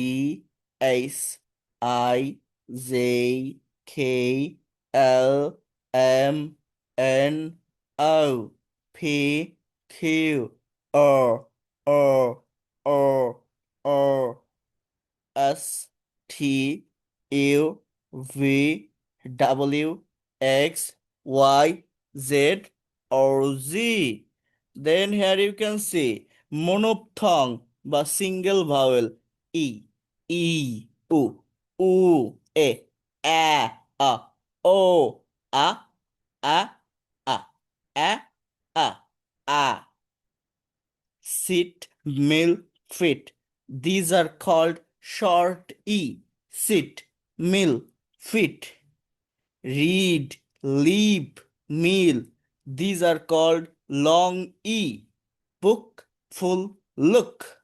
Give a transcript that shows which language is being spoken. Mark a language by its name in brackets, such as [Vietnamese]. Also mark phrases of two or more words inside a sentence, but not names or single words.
[English] H, I, J, K, L, M, N, O, P, Q, R, R, R, R, S, T, U, V, W, X, Y, Z, or Z. Then here you can see monophthong বা single vowel E, E, U, E, A, O, A, A, A, A, A. Sit, mill, fit. These are called short E. Sit, mill, fit. Read, leap, meal. These are called long E. Book, full, look.